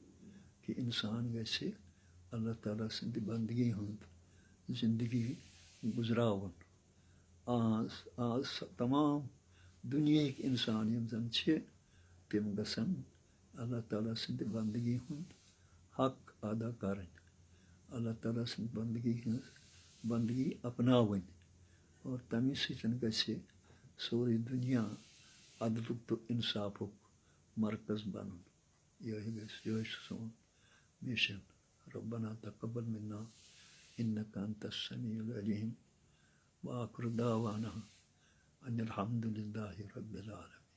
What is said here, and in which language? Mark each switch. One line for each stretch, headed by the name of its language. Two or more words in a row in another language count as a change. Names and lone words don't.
Kashmiri: کہِ اِنسان گژھِ اللہ تعالیٰ سٕنٛدِ بنٛدگی ہُنٛد زندگی گزراوُن آز تمام دُنیہٕکۍ اِنسان یِم زَن چھِ تِم گژھن اللہ تعالیٰ سٕنٛدِ بنٛدگی ہُنٛد حق ادا کَرٕنۍ، اللہ تعالیٰ سٕنٛدِ بنٛدگی ہٕنٛز بنٛدگی اپناوٕنۍ، اور تَمہِ سۭتۍ گژھِ سورُے دُنیا عدلُک تہٕ اِنصافُک مرکز بَنُن. یِہوٚے چھُ سون مِشن.
Arabic: ربنا تقبل منا إنك أنت السميع العليم وآخر دعوانا أن الحمد لله رب العالمين.